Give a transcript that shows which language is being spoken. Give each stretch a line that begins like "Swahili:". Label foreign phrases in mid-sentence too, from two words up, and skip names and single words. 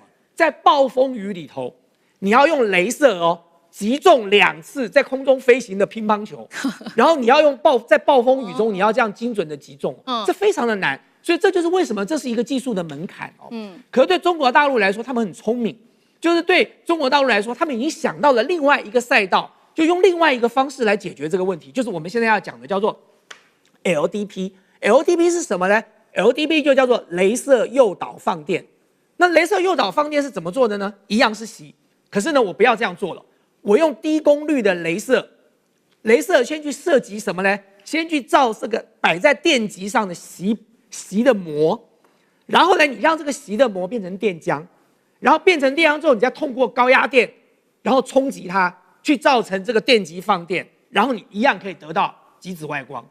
Chinese: 在暴風雨裡頭，你要用雷射擊中2次在空中飛行的乒乓球，然後你要用在暴風雨中，你要這樣精準的擊中，這非常的難。所以這就是為什麼這是一個技術的門檻可是對中國大陸來說，他們很聰明，就是對中國大陸來說，他們已經想到了另外一個賽道，就用另外一個方式來解決這個問題，就是我們現在要講的叫做 LDP。LDP 是什麼呢？ LDP 就叫做雷射誘導放電。那雷射誘導放電是怎麼做的呢？一樣是錫，可是呢，我不要這樣做了，我用低功率的雷射先去射擊什麼呢？先去照這個擺在電極上的錫的膜，然後呢，你讓這個錫的膜變成電漿，然後變成電漿之後，你再通過高壓電，然後衝擊它，去造成這個電極放電，然後你一樣可以得到極紫外光。